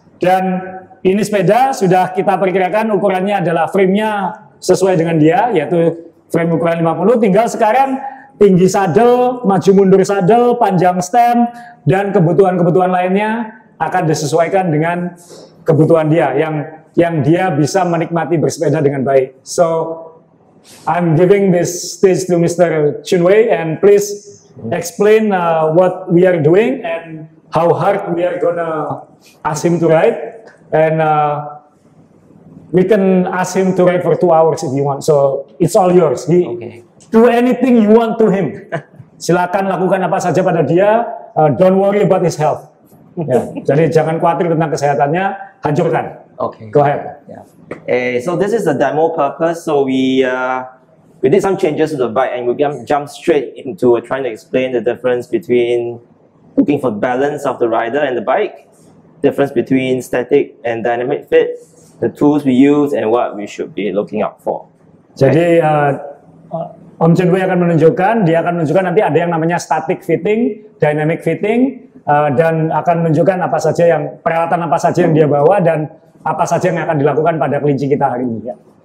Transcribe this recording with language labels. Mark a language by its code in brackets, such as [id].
[id] Dan ini sepeda sudah kita perkirakan ukurannya adalah frame-nya sesuai dengan dia, yaitu frame ukuran 50. Tinggal sekarang tinggi sadel, maju mundur sadel, panjang stem, dan kebutuhan-kebutuhan lainnya akan disesuaikan dengan kebutuhan dia, yang dia bisa menikmati bersepeda dengan baik. [en] So, I'm giving this stage to Mr. Chun Wei, and please explain what we are doing and how hard we are gonna ask him to ride, and we can ask him to ride for 2 hours if you want. So it's all yours. Okay. Do anything you want to him. [id] Silakan lakukan apa saja pada dia. [en] Don't worry about his health. [id] Ya, jadi jangan khawatir tentang kesehatannya. Hancurkan. [en] Okay. Go ahead. Yeah. So this is the demo purpose. So we did some changes to the bike, and we jump straight into trying to explain the difference between looking for balance of the rider and the bike, difference between static and dynamic fit, the tools we use, and what we should be looking out for. [id] Jadi Om Chun Wei akan menunjukkan, dia akan menunjukkan nanti ada yang namanya static fitting, dynamic fitting, dan akan menunjukkan apa saja peralatan apa saja yang dia bawa dan apa saja yang akan dilakukan pada kelinci kita hari ini. Ya.